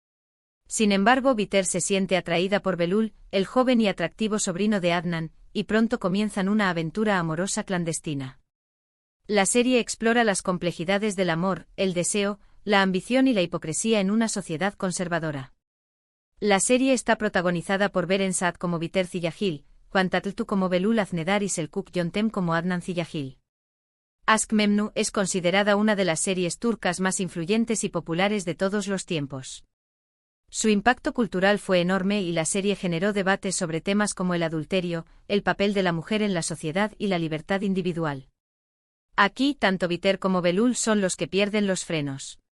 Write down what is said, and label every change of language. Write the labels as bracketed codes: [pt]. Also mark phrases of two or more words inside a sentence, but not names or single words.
[es] Sin embargo, Biter se siente atraída por Belul, el joven y atractivo sobrino de Adnan, y pronto comienzan una aventura amorosa clandestina. La serie explora las complejidades del amor, el deseo, la ambición y la hipocresía en una sociedad conservadora. La serie está protagonizada por Beren Saat como Biter Ziyagil, Juan Tatlıtuğ como Belul Aznedar y Selçuk Yöntem como Adnan Ziyagil. Aşk Memnu es considerada una de las series turcas más influyentes y populares de todos los tiempos. Su impacto cultural fue enorme y la serie generó debates sobre temas como el adulterio, el papel de la mujer en la sociedad y la libertad individual. Aquí, tanto Biter como Belul son los que pierden los frenos.